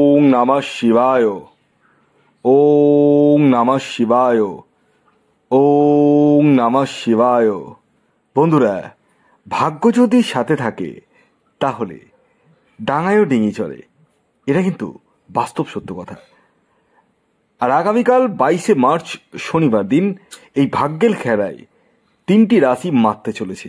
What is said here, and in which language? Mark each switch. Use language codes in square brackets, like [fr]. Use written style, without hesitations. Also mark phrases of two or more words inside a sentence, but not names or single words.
[sa] নমঃ শিবায়। ওম নমঃ শিবায়। ওম নমঃ শিবায়। [bn] বন্ধুরা, ভাগ্য যদি সাথে থাকে তাহলে ডাঙায়ও ডিঙি চলে, এটা কিন্তু বাস্তব সত্য কথা। আর আগামীকাল 22শে মার্চ শনিবার দিন এই ভাগ্যের খেলায় 3টি রাশি মারতে চলেছে।